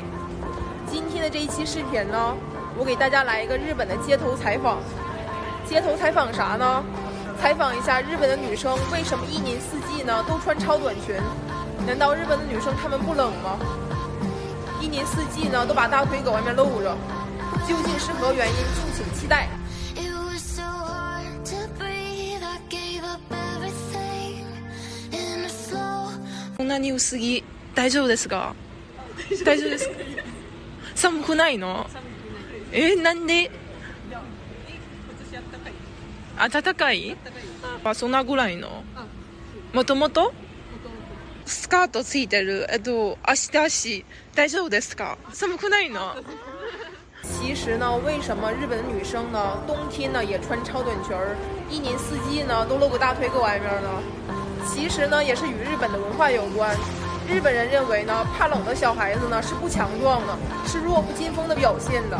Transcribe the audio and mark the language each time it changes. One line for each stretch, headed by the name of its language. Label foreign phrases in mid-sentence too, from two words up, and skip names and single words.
Chinese: 今天的这一期视频呢，我给大家来一个日本的街头采访。街头采访啥呢？采访一下日本的女生为什么一年四季呢都穿超短裙？难道日本的女生她们不冷吗？一年四季呢都把大腿搁外面露着，究竟是何原因？敬请期待。
Japanese: こんなに薄着大丈夫ですか？大丈夫ですか？寒くないの？なんで？暖かい？そんなぐらいの？もともと？スカートついてる。足大丈夫ですか？寒くないの？
Chinese: 其实呢，为什么日本的女生呢，冬天呢也穿超短裙儿，一年四季呢都露个大腿搁外面呢？其实呢，也是与日本的文化有关。日本人认为呢，怕冷的小孩子呢是不强壮的，是弱不禁风的表现的。